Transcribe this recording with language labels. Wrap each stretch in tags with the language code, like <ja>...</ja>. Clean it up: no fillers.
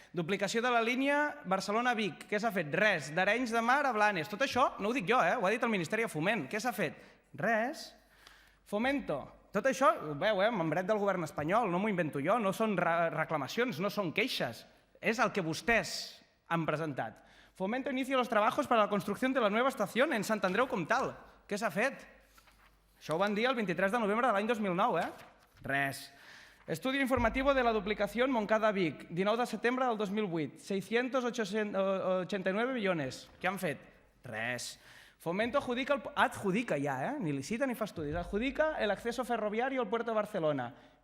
<ca>Duplicació de la línia Barcelona-Vic, què s'ha fet? Res. D'Arenys de Mar a Blanes. Tot això no ho dic jo, ho ha dit el Ministeri de Foment. Què s'ha fet? Res. Fomento. Tot això, ho veu, membret del govern espanyol, no m'ho invento jo, no són reclamacions, no són queixes. És el que vostès han presentat.</ca> <es>Fomento inicia los trabajos para la construcción de la nueva estación en Sant Andreu Comtal.</es> <ca>Què s'ha fet? Això ho van dir el 23 de novembre de l'any 2009, Res.</ca> <es>Estudio informativo de la duplicación Montcada-Vic,</es> <ca>19 de setembre del 2008,</ca> <es>689 millones.</es> <ca>Què han fet? Res. Fomento adjudica ja, ni licita ni fa estudis, adjudica</ca> <es>el acceso ferroviario al puerto de Barcelona.</es>